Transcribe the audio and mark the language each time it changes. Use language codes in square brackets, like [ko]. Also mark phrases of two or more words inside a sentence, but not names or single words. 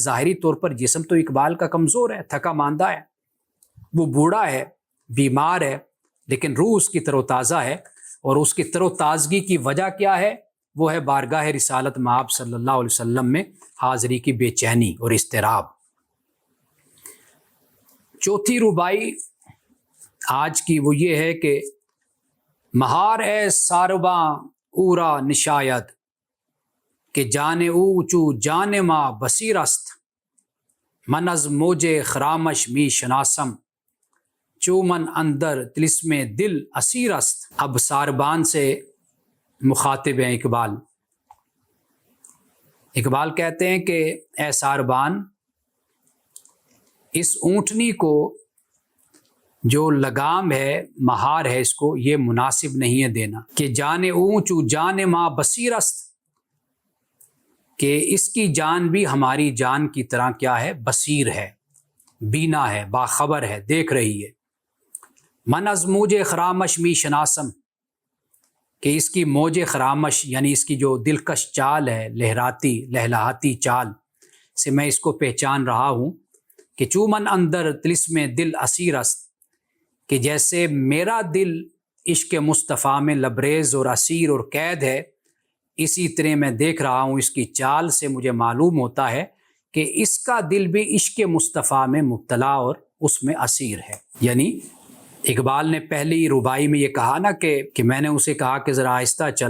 [ur] ظاہری طور پر جسم تو اقبال کا کمزور ہے، تھکا ماندہ ہے، وہ بوڑھا ہے، بیمار ہے، لیکن روح اس کی تر و تازہ ہے، اور اس کی تر و تازگی کی وجہ کیا ہے؟ وہ ہے بارگاہ رسالت مآب صلی اللہ علیہ وسلم میں حاضری کی بے چینی اور اضطراب۔ چوتھی ربائی آج کی وہ یہ ہے کہ [fa] مہار اے سارباں اورا نشاید، کہ جان اوچو جان ما بصیر است، من از موج خرامش می شناسم، چو من اندر طلسم دل اسیر است۔ [ur] اب ساربان سے مخاطب ہیں اقبال۔ اقبال کہتے ہیں کہ اے ساربان، اس اونٹنی کو جو لگام ہے، مہار ہے، اس کو یہ مناسب نہیں ہے دینا، کہ [fa] جان اونچو جان ما بصیر است، [ur] کہ اس کی جان بھی ہماری جان کی طرح کیا ہے؟ بصیر ہے، بینا ہے، باخبر ہے، دیکھ رہی ہے۔ [fa] من از موج خرامش می شناسم، [ur] کہ اس کی موج خرامش یعنی اس کی جو دلکش چال ہے، لہراتی لہلاتی چال سے میں اس کو پہچان رہا ہوں، کہ [fa] چومن اندر طلسم دل اسیر است، [ur] کہ جیسے میرا دل عشق مصطفیٰ میں لبریز اور اسیر اور قید ہے، اسی طرح میں دیکھ رہا ہوں اس کی چال سے مجھے معلوم ہوتا ہے کہ اس کا دل بھی عشق مصطفیٰ میں مبتلا اور اس میں اسیر ہے. یعنی اقبال نے پہلی ربائی میں یہ کہا نا کہ میں نے اسے کہا کہ ذرا آہستہ چل.